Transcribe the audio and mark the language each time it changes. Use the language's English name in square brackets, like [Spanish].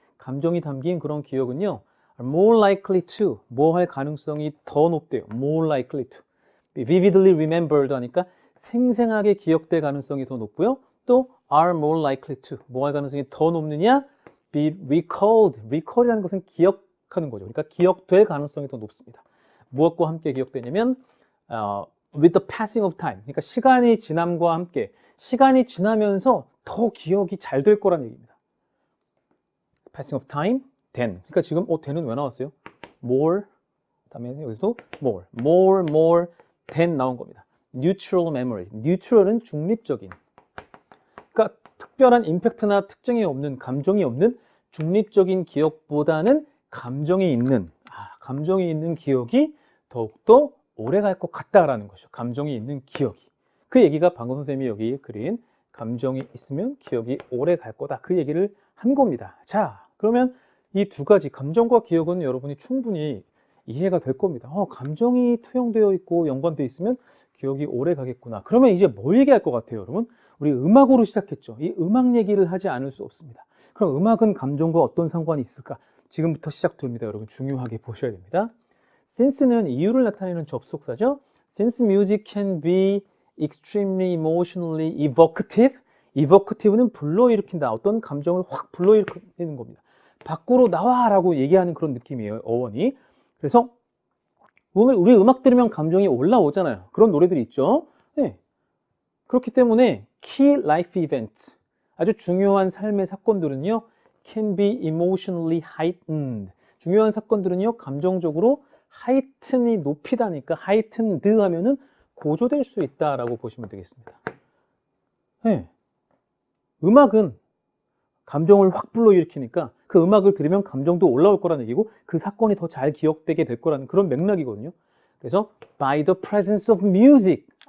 [Korean] 감정이 담긴 그런 기억은요, [English] more likely to, [Korean] 뭐 할 가능성이 더 높대요. [English] more likely to. vividly remembered [Korean] 하니까 생생하게 기억될 가능성이 더 높고요. 또 [English] are more likely to, [Korean] 뭐 할 가능성이 더 높느냐? [English] be recalled. [Korean] recall이라는 것은 기억하는 거죠. 그러니까 기억될 가능성이 더 높습니다. 무엇과 함께 기억되냐면 [English] with the passing of time. [Korean] 그러니까 시간이 지남과 함께, 시간이 지나면서 더 기억이 잘 될 거란 얘기입니다. [English] passing of time, then. [Korean] 그러니까 지금 then은 왜 나왔어요? more, 다음에 여기서도 [English] more than [Korean] 나온 겁니다. [English] neutral memories. [Korean] neutral은 중립적인. 그러니까 특별한 임팩트나 특징이 없는, 감정이 없는 중립적인 기억보다는 감정이 있는 기억이 더욱더 오래 갈 것 같다라는 것이죠. 감정이 있는 기억이. 그 얘기가 방금 선생님이 여기 그린 감정이 있으면 기억이 오래 갈 거다. 그 얘기를 한 겁니다. 자, 그러면 이 두 가지 감정과 기억은 여러분이 충분히 이해가 될 겁니다. 감정이 투영되어 있고 연관되어 있으면 기억이 오래 가겠구나. 그러면 이제 뭘 얘기할 것 같아요, 여러분? 우리 음악으로 시작했죠. 이 음악 얘기를 하지 않을 수 없습니다. 그럼 음악은 감정과 어떤 상관이 있을까? 지금부터 시작됩니다. 여러분 중요하게 보셔야 됩니다. Since는 이유를 나타내는 접속사죠. [English] Since music can be extremely emotionally evocative. [Korean] evocative는 불러일으킨다. 어떤 감정을 확 불러일으키는 겁니다. 밖으로 나와라고 얘기하는 그런 느낌이에요, 어원이. 그래서 우리 음악 들으면 감정이 올라오잖아요. 그런 노래들이 있죠. 네. 그렇기 때문에 [English] key life events, [Korean] 아주 중요한 삶의 사건들은요, [English] can be emotionally heightened. [Korean] 중요한 사건들은요, 감정적으로 heighten이 높이다니까 heightened 하면은 고조될 수 있다라고 보시면 되겠습니다. 네. 음악은 감정을 확 불러일으키니까 그 음악을 들으면 감정도 올라올 거라는 얘기고 그 사건이 더 잘 기억되게 될 거라는 그런 맥락이거든요. 그래서 [English] by the presence of music.